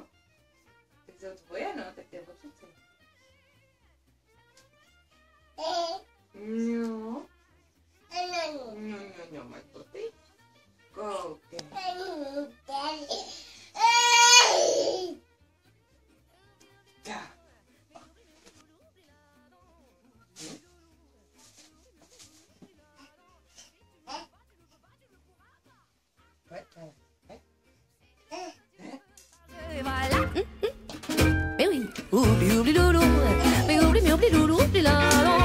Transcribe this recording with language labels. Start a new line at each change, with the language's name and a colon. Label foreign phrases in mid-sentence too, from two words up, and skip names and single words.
Czech: Tak to tvoje, no, tak to je botice. No. No, máš boty? Koukej. Tak.
French: Mais oui, oublie Loulou, mais oublie Loulou, oublie là, non.